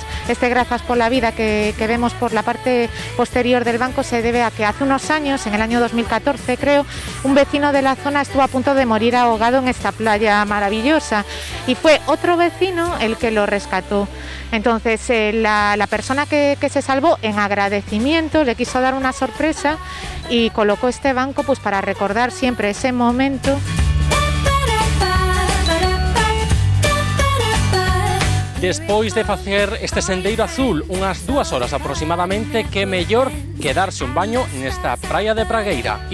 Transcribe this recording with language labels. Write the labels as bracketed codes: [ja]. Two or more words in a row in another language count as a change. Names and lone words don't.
[es] Este Grazas por la Vida que vemos por la parte posterior del banco se debe a que hace unos años, en el año 2014 creo, un vecino de la zona estuvo a punto de morir ahogado en esta playa maravillosa, y fue otro vecino el que lo rescató. Entonces la persona que se salvó, en agradecimiento, le quiso dar una sorpresa y colocó este banco pues para recordar siempre ese momento. [gl] Despois de facer este sendeiro azul unhas 2 horas aproximadamente, que mellor que darse un baño nesta praia de Pragueira.